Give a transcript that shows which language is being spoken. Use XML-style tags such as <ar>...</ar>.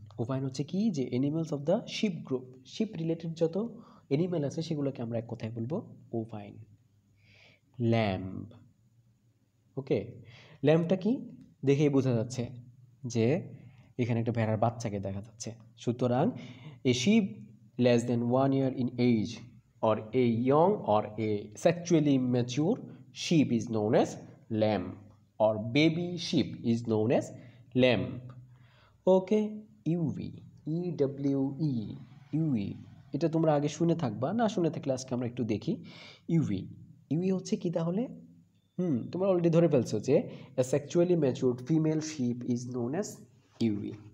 <bn>ওভাইন হচ্ছে কি যে animals of the ship group, sheep related যত অ্যানিমেল আছে সেগুলোকে আমরা এক কথায় বলবো ওভাইন। ল্যাম্ব, ওকে, ল্যাম্বটা কি দেখেই বোঝা যাচ্ছে যে এখানে একটা ভেড়ার বাচ্চাকে দেখা যাচ্ছে।</bn> <en>সুতরাং a sheep less than 1 year in age or a young or a sexually mature sheep is known as lamb or baby sheep is known as lamb.</en> <bn>Okay, UV, ইডব্লিউই, UE, এটা তোমরা আগে শুনে থাকবা, না শুনে থাকলে আজকে আমরা একটু দেখি। ইউভি, ইউই হচ্ছে কি তাহলে? তোমরা অলরেডি ধরে ফেলছো যে</bn> <en>A sexually matured female sheep is known as ewe.</en>